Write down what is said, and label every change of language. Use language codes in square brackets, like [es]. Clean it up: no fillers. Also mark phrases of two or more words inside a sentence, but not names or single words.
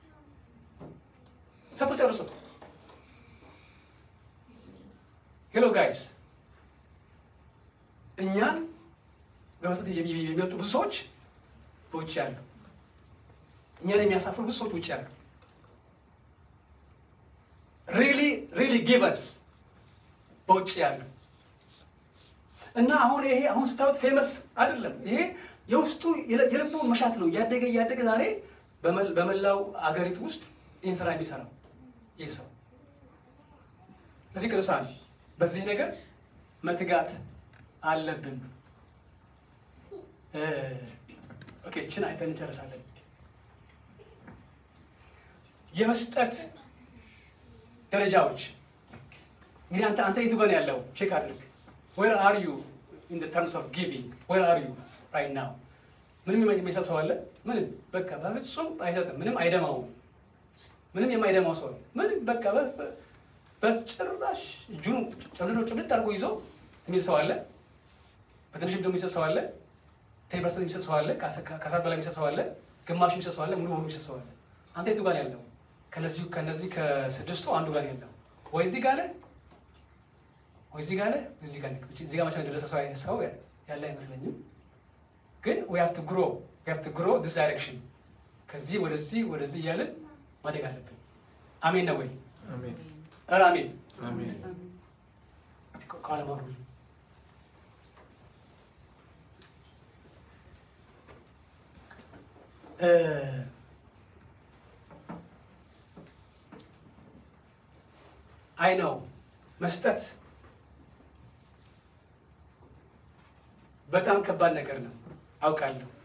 [am] ሰጥቶ ጨርሶ [en] hello guys [am] እኛን በመስጠት የሚመጡ ብዙ ሰዎች ውጭ ያሉ፣ እኛን የሚያሳፍሩ ብዙ ሰዎች ውጭ ያሉ። [en] really give us [am] በውጭ ያሉ እና አሁን ስታዩት ፌመስ አይደለም። ይሄ የውስጡ የልቡ መሻት ነው። እያደገ ዛሬ በመላው አገሪቱ ውስጥ ይህን ስራ የሚሰራው ይህ ሰው። እዚህ ቅዱሳን በዚህ ነገር መትጋት አለብን። ኦኬ እችን አይተን እንጨርሳለን። የመስጠት ደረጃዎች እንግዲህ አንተ የቱ ጋር ነው ያለው? ቼክ አድርግ። [en] where are you in the terms of giving? where are you right now? [am] ምንም የሚሰጥ ሰው አለ? ምንም በቃ በፍጹም አይሰጥም። ምንም አይደማውም። ምንም የማይደማው ሰው ምንም በቃ በጭራሽ እጁን ጭምድድ አድርጎ ይዞ የሚል ሰው አለ። በትንሽ ደግሞ የሚሰጥ ሰው አለ። 10% የሚሰጥ ሰው አለ። ከሰዓት በላይ የሚሰጥ ሰው አለ። ግማሽ የሚሰጥ ሰው አለ። ሙሉ በሙሉ የሚሰጥ ሰው አለ። አንተ የቱ ጋር ያለው? ከነዚህ ከስድስቱ አንዱ ጋር ያለው ወይ እዚህ ጋር ነህ እዚህ ጋር እዚህ ጋር መሰለኝ ደረሰ ሰው ያለ አይመስለኝም ግን [en] we have to grow this direction [am] ከዚህ ወደዚህ ያለን ማደግ አለብን አሜን ነው ወይ አሜን አሜን አሜን ካለማሩ [en] I know [am] መስጠት በጣም ከባድ ነገር ነው አውቃለሁ